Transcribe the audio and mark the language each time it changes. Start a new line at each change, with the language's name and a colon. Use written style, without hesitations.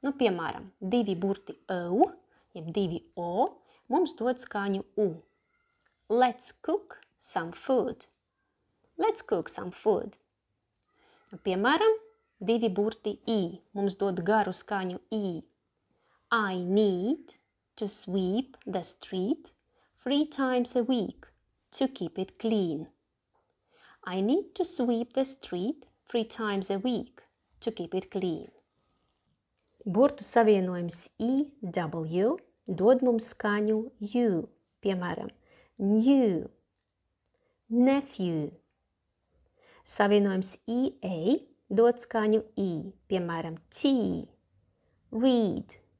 Latvian: Piemēram, divi burti O, jeb divi O, mums dod skaņu U.
English: Let's cook some food. Let's cook some food.
Latvian: Piemēram, divi burti I, mums dod garu skaņu I.
English: I need to sweep the street 3 times a week to keep it clean. I need to sweep the street 3 times a week to keep it clean.
Latvian: Burtu savienojums IW dod mums skaņu U, piemēram, new, nephew. Savienojums EA dod skaņu I, piemēram, tea, read.